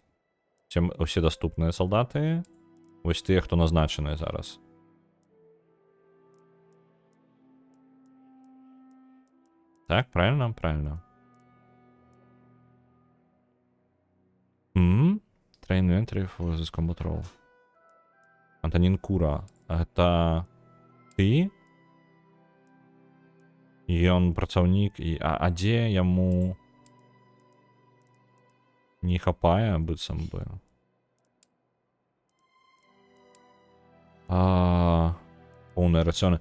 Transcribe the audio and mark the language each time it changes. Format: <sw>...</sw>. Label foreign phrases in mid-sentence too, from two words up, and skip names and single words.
<be>Усе даступныя салдаты, вось тыя, хто назначаныя зараз.</be> <ru>Так, правильно? Правильно.</ru> <en>Train entry for this combat role.</en> <be>Антонин Кура. Гэта ты? І ён працаўнік, а дзе яму не хапае, быццам бы. Поўныя рацыёны.</be>